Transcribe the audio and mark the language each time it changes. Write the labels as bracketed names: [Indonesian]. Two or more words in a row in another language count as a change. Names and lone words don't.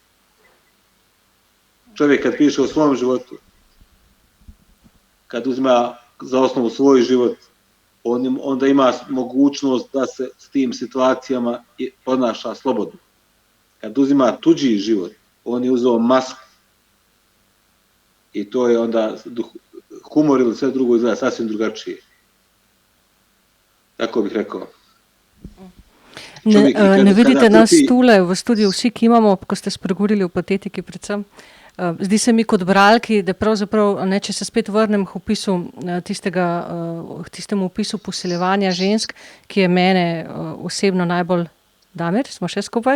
[Bosnian] Čovjek kad piše o svom životu, kad uzima za osnovu svoj život, onda ima mogućnost da se s tim situacijama ponaša slobodno. Kad uzima tuđi život, on je uzeo masku. I to je onda humor ili sve drugo izgleda sasvim drugačije. Tako bih rekao. [Slovenian] Ne vidite nas tule v studiu, vsi, ki imamo, ko ste spregovorili o patetiki predvsem. Zdi se mi kot bralki, da pravzaprav, če se spet vrnem k opisu tistemu opisu posiljevanja žensk, ki je mene osebno najbolj, Damir, smo še skupaj?